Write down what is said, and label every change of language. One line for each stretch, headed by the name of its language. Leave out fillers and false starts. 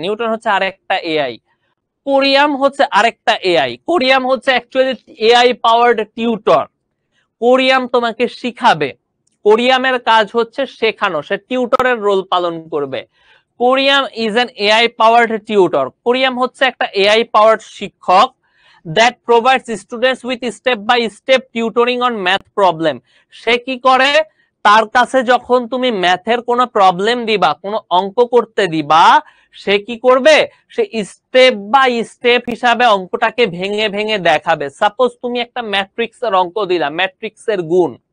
Bangla: Newton হচ্ছে আরেকটা AI. কোরিয়াম হচ্ছে আরেকটা এআই। কোরিয়াম হচ্ছে অ্যাকচুয়ালি এআই পাওয়ার্ড টিউটর। কোরিয়াম তোমাকে শিখাবে, কোরিয়ামের কাজ হচ্ছে শেখানো, সে টিউটরের রোল পালন করবে।
English: Korium is an AI powered tutor.
Bangla: কোরিয়াম হচ্ছে একটা এআই পাওয়ার্ড শিক্ষক
English: that provides students with step by step tutoring on math problem.
Bangla: সে কি করে, তার কাছে যখন তুমি ম্যাথের কোনো প্রবলেম দিবা, কোনো অঙ্ক করতে দিবা, সে কি করবে, সে স্টেপ বাই স্টেপ হিসাবে অঙ্কটাকে ভেঙে ভেঙে দেখাবে। সাপোজ তুমি একটা ম্যাট্রিক্সের অঙ্ক দিলা, ম্যাট্রিক্সের গুণ।